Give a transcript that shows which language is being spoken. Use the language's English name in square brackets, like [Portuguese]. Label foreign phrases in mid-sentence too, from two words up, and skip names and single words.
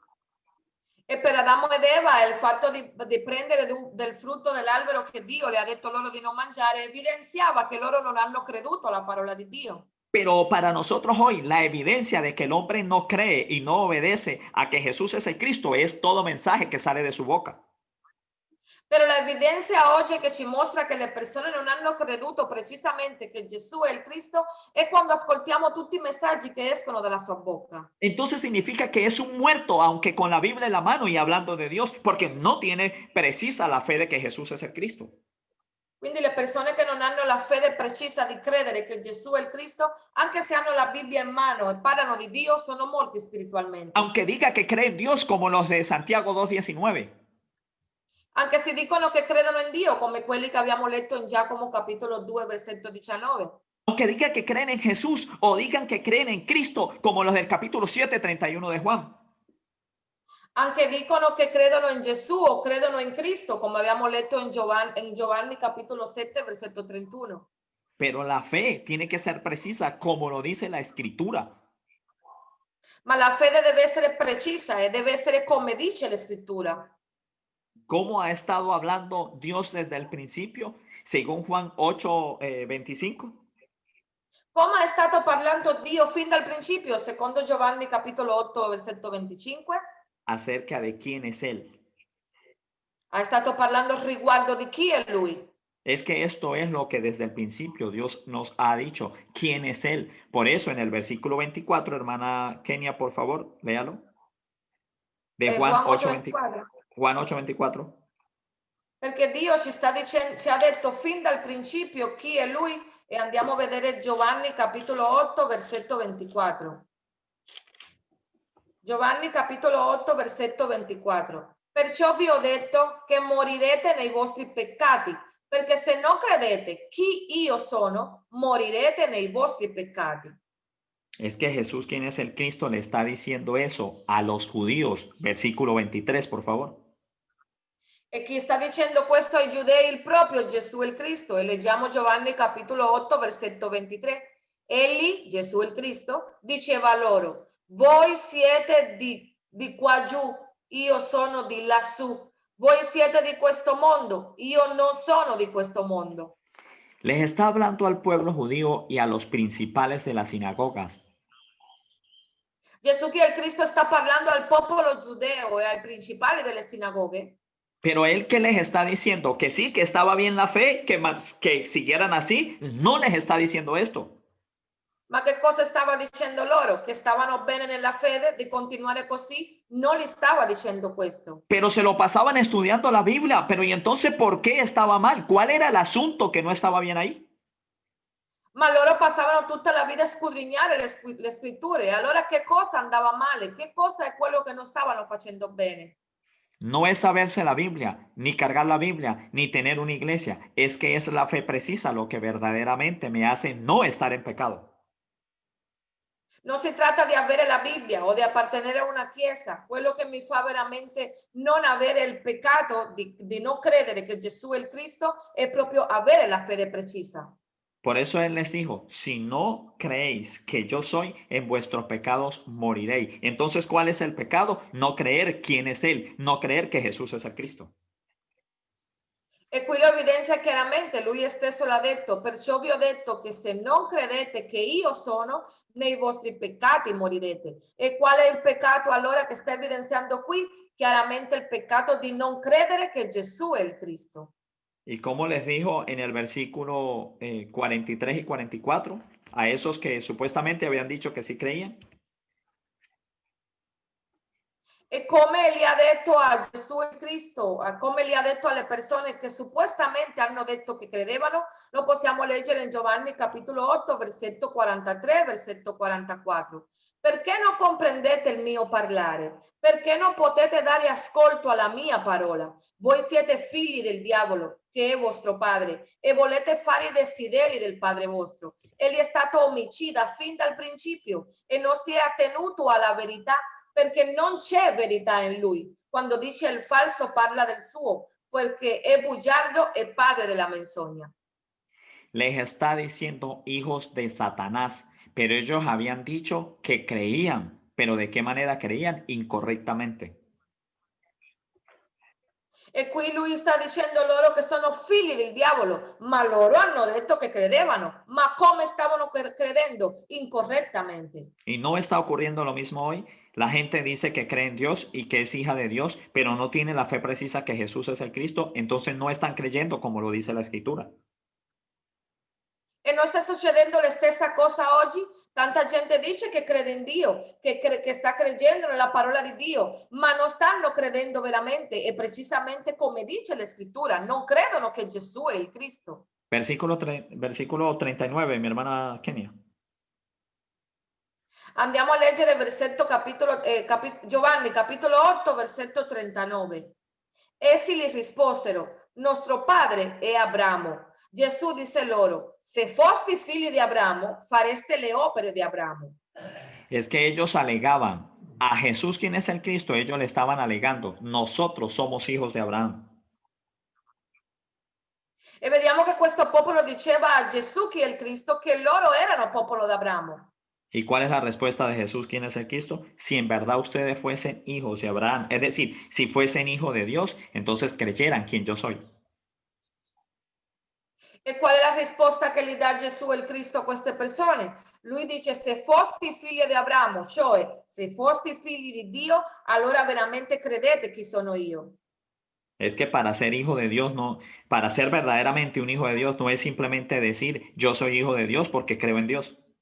[Italian] E per Adamo ed Eva il fatto di prendere del frutto dell'albero che Dio le ha detto loro di non mangiare evidenziava che loro non hanno creduto alla parola di Dio. [Spanish] Pero para nosotros hoy, la evidencia de que el hombre no cree y no obedece a que Jesús es el Cristo es todo mensaje que sale de su boca. [Italian] Però l'evidenza oggi che ci mostra che le persone non hanno creduto precisamente che Gesù è il Cristo è quando ascoltiamo tutti i messaggi che escono dalla sua bocca. [Spanish] Entonces significa que es un muerto, aunque con la Biblia en la mano y hablando de Dios, porque no tiene precisa la fe de que Jesús es el Cristo. [Italian] Quindi le persone che non hanno la fede precisa di credere che Gesù è il Cristo, anche se hanno la Bibbia in mano e parlano di Dio, sono morti spiritualmente. [Spanish] Aunque diga que cree en Dios como los de Santiago 2:19. [Italian] Anche se dicono che credono in Dio, come quelli che abbiamo letto in Giacomo capitolo 2, versetto 19. [Spanish] Aunque diga que creen en Jesús o digan que creen en Cristo como los del capítulo 7:31 de Juan. [Italian] Anche dicono che credono in Gesù o credono in Cristo, come abbiamo letto in Giovanni capitolo 7, versetto 31. [Spanish] Pero la fe tiene que ser precisa como lo dice la Escritura. [Italian] Ma la fede deve essere precisa e deve essere come dice la scrittura. [Spanish] ¿Cómo ha estado hablando Dios desde el principio? Según Juan 8:25. [Italian] Come è stato parlando Dio fin dal principio, secondo Giovanni capitolo 8, versetto 25? [Spanish] Acerca de quién es Él. [Italian] Ha stato parlando riguardo di chi è Lui. [Spanish] Es que esto es lo que desde el principio Dios nos ha dicho, quién es Él. Por eso en el versículo 24, hermana Kenia, por favor, léalo. De Juan Juan 8:24. 8:24. Juan 8:24. [Italian] Perché Dio ci ha detto fin dal principio chi è Lui e andiamo a vedere Giovanni capitolo 8, versetto 24. Giovanni capitolo 8, versetto 24. Perciò vi ho detto che morirete nei vostri peccati, perché se non credete chi io sono, morirete nei vostri peccati. [Spanish] Es que Jesús, quien es el Cristo, le está diciendo eso a los judíos. Versículo 23, por favor. [Italian] E chi sta dicendo questo ai giudei il proprio Gesù il Cristo. E leggiamo Giovanni capitolo 8, versetto 23. Egli, Gesù il Cristo, diceva loro, voi siete di qua giù, io sono di lassù. Voi siete di questo mondo, io non sono di questo mondo. [Spanish] Les está hablando al pueblo judío y a los principales de las sinagogas. [Italian] Gesù che è il Cristo sta parlando al popolo giudeo e ai principali delle sinagoghe. [Spanish] Pero él que les está diciendo que sí, que estaba bien la fe, que siguieran así, no les está diciendo esto. [Italian] Ma che cosa stava dicendo loro? Che stavano bene nella fede, di continuare così? Non gli stava dicendo questo. [Spanish] Pero se lo pasaban estudiando la Biblia. Pero ¿y entonces por qué estaba mal? ¿Cuál era el asunto que no estaba bien ahí? [Italian] Ma loro passavano tutta la vita a scudrignare le scritture. Allora che cosa andava male? Che cosa è quello che non stavano facendo bene? [Spanish] No es saberse la Biblia, ni cargar la Biblia, ni tener una iglesia. Es que es la fe precisa lo que verdaderamente me hace no estar en pecado. [Italian] Non si tratta di avere la Bibbia o di appartenere a una chiesa. Quello che mi fa veramente non avere il peccato di non credere che Gesù è il Cristo è proprio avere la fede precisa. [Spanish] Por eso Él les dijo, si no creéis que yo soy, en vuestros pecados moriréis. Entonces, ¿cuál es el pecado? No creer quién es Él, no creer que Jesús es el Cristo. [Italian] E qui lo evidenzia chiaramente, lui stesso l'ha detto, perciò vi ho detto che se non credete che io sono, nei vostri peccati morirete. E qual è il peccato allora che sta evidenziando qui? Chiaramente il peccato di non credere che Gesù è il Cristo. [Spanish] Y como les dijo en el versículo 43 y 44, a esos que supuestamente habían dicho que sí creían. [Italian] E come gli ha detto a Gesù il Cristo, come gli ha detto alle persone che suppostamente hanno detto che credevano, lo possiamo leggere in Giovanni capitolo 8, versetto 43, versetto 44. Perché non comprendete il mio parlare? Perché non potete dare ascolto alla mia parola? Voi siete figli del diavolo, che è vostro padre, e volete fare i desideri del padre vostro. Egli è stato omicida fin dal principio e non si è attenuto alla verità, perché non c'è verità in lui. Quando dice il falso parla del suo, perché è bugiardo e padre della menzogna. [Spanish] Les está diciendo hijos de Satanás, pero ellos habían dicho que creían, pero ¿de qué manera creían? Incorrectamente. [Italian] E qui lui sta dicendo loro che sono figli del diavolo, ma loro hanno detto che credevano, ma come stavano credendo? Incorrettamente. [Spanish] Y no está ocurriendo lo mismo hoy. La gente dice que cree en Dios y que es hija de Dios, pero no tiene la fe precisa que Jesús es el Cristo, entonces no están creyendo como lo dice la Escritura. [Italian] E non sta succedendo la stessa cosa oggi? Tanta gente dice che crede in Dio, che sta credendo nella parola di Dio, ma non stanno credendo veramente e precisamente come dice la Scrittura, non credono che Gesù è il Cristo. [Spanish] Versículo 39, mi hermana Kenia. [Italian] Andiamo a leggere versetto Giovanni capitolo 8, versetto 39. Essi gli risposero, nostro padre è Abramo. Gesù disse loro, se foste figli di Abramo, fareste le opere di Abramo. [Spanish] Es que ellos alegaban a Jesús, quien es el Cristo, ellos le estaban alegando, nosotros somos hijos de Abraham. [Italian] E vediamo che questo popolo diceva a Gesù, che è il Cristo, che loro erano popolo d'Abramo. [Spanish] ¿Y cuál es la respuesta de Jesús, quién es el Cristo? Si en verdad ustedes fuesen hijos de Abraham, es decir, si fuesen hijos de Dios, entonces creyeran quién yo soy. [Italian] E qual è la risposta che gli dà Gesù il Cristo a queste persone? Lui dice, se fosti figli di Abramo, cioè se fosti figli di Dio, allora veramente credete chi sono io. [Spanish] Es que para ser hijo de Dios no, para ser verdaderamente un hijo de Dios no es simplemente decir yo soy hijo de Dios porque creo en Dios.